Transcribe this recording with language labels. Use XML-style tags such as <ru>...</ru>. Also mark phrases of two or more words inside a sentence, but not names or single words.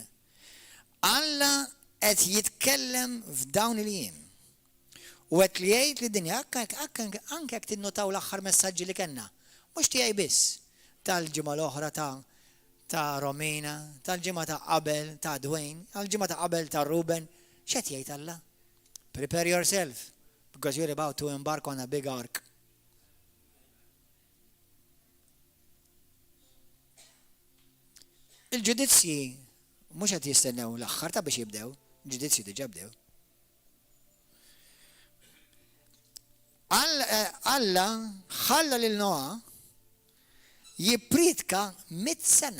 <mt>Alla qed jitkellem f'dawn il-jiem. U qed li jgħid li dinja anke jekk tinnotaw l-aħħar messaġġi li kellna, mhux tiegħi biss tal-ġimgħa l-oħra ta' Romina, tal-ġimgħa ta' qabel ta' Dwayne, tal-ġimgħa ta' qabel ta' Ruben, x'qed jgħid Alla?</mt> <en>Prepare yourself because you're about to embark on a big ark.</en> <mt>Il-ġudizzji mhux qed jistennew l-aħħar ta' biex jibdew, il-ġudizzji diġà bdew. Alla ħalla lil Noa jippritka 100 sena.</mt>